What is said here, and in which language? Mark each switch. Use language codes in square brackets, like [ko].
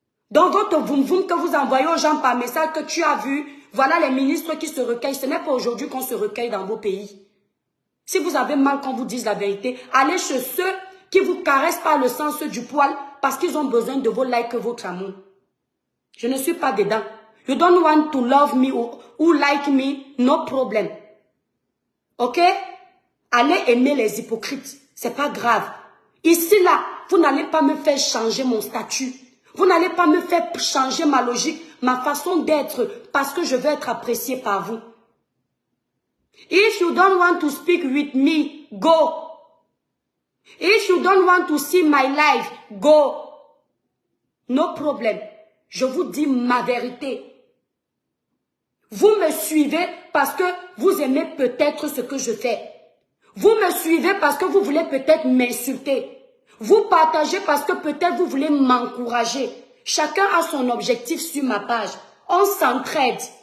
[fr] Dans votre voum-voum que vous envoyez aux gens par message que tu as vu, voilà les ministres qui se recueillent. Ce n'est pas aujourd'hui qu'on se recueille dans vos pays. Si vous avez mal qu'on vous dise la vérité, allez chez ceux qui vous caressent par le sens du poil parce qu'ils ont besoin de vos likes, votre amour. Je ne suis pas dedans. [en] You don't want to love me or like me, no problem. [fr] Ok? Allez aimer les hypocrites. C'est pas grave. Ici, là, vous n'allez pas me faire changer mon statut. Vous n'allez pas me faire changer ma logique, ma façon d'être, parce que je veux être apprécié par vous. [en] If you don't want to speak with me, go. If you don't want to see my life, go. No problem. [fr] Je vous dis ma vérité. Vous me suivez parce que vous aimez peut-être ce que je fais. Vous me suivez parce que vous voulez peut-être m'insulter. Vous partagez parce que peut-être vous voulez m'encourager. Chacun a son objectif sur ma page. On s'entraide.